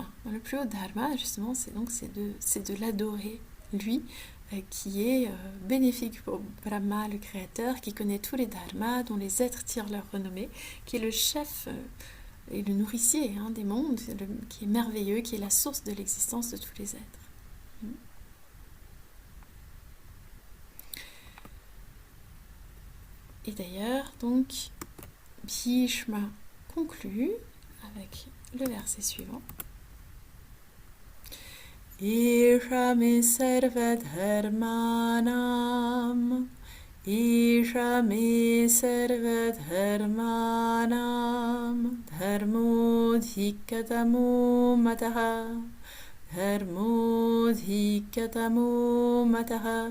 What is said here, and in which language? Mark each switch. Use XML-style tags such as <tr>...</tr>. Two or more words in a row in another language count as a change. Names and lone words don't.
<fr>Le plus haut dharma, justement, c'est de l'adorer, lui, qui est bénéfique pour Brahma, le créateur, qui connaît tous les dharmas, dont les êtres tirent leur renommée, qui est le chef et le nourricier des mondes, qui est merveilleux, qui est la source de l'existence de tous les êtres. Et d'ailleurs, donc, Bhishma conclut avec le verset suivant.</fr> <sa>एष मे सर्वधर्माणां. एष मे सर्वधर्माणां. धर्मोऽधिकतमो मतः. धर्मोऽधिकतमो मतः.</sa>